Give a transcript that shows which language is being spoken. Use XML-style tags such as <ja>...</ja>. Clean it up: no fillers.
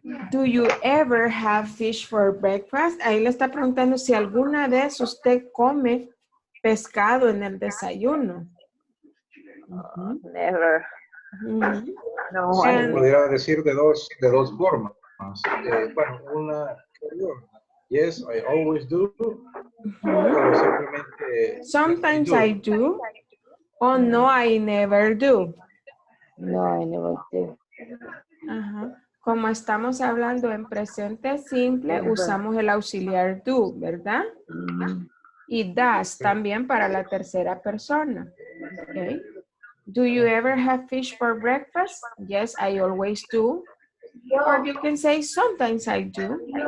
<en>Do you ever have fish for breakfast?</en> <es>Ahí le está preguntando si alguna vez usted come pescado en el desayuno.</es> <en>Never. No,</en> <es>Podría decir de dos formas. Bueno, una</es> <en>yes, I always do.</en> <es>O simplemente</es> <en>sometimes I do.</en> <es>O no,</es> <en>I never do. No, I never do. Ajá.</en> <es>Como estamos hablando en presente simple, usamos el auxiliar do, ¿verdad? Y does también para la tercera persona.</es> <en>Okay. Do you ever have fish for breakfast? Yes, I always do. Or you can say sometimes I do.</en>